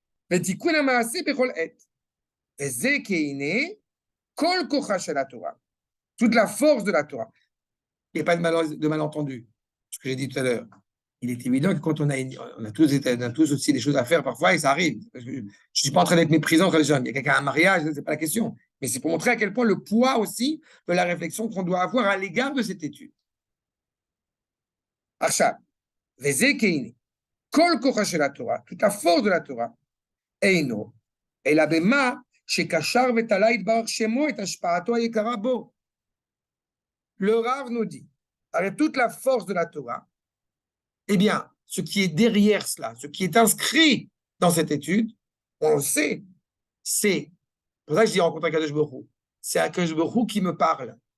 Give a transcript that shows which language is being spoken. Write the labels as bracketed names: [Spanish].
[Hebrew] Vetikun המעשה בכל עת. וזה כהנה כל כוחה של התורה. [French] Toute la force de la Torah. Il n'y a pas de malentendu. Ce que j'ai dit tout à l'heure. Il est évident que quand on a tous aussi des choses à faire parfois, et ça arrive. Parce que je ne suis pas en train d'être méprisant entre les gens. Il y a quelqu'un à un mariage, ce n'est pas la question. Mais c'est pour montrer à quel point le poids aussi de la réflexion qu'on doit avoir à l'égard de cette étude. [Hebrew] עכשיו, וזה כהנה, כל כוחה של התורה, [French] toute la force de la Torah, [Hebrew] אינו, אלא במה שקשר ותלה יתברך שמו את השפעתו היקרה בו. [French] Le Rav nous dit, avec toute la force de la Torah, eh bien, ce qui est derrière cela, ce qui est inscrit dans cette étude, on le sait, c'est, pour ça que je dis rencontrer Akadosh Baruch Hu, c'est Akadosh Baruch Hu qui me parle.